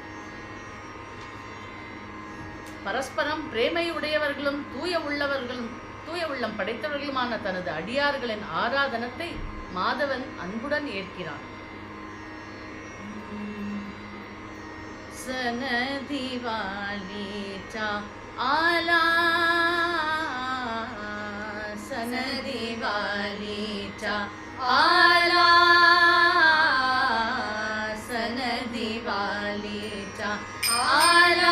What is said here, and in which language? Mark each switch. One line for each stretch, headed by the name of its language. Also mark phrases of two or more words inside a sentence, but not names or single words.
Tamil: பரஸ்பரம் பிரேமையுடையவர்களும் தூய உள்ளம் படைத்தவர்களுமான தனது அடியார்களின் ஆராதனத்தை மாதவன் அன்புடன் ஏற்கிறான்.
Marathi: सन दिवालीचा आला, सन दिवालीचा आला, सन दिवालीचा आला.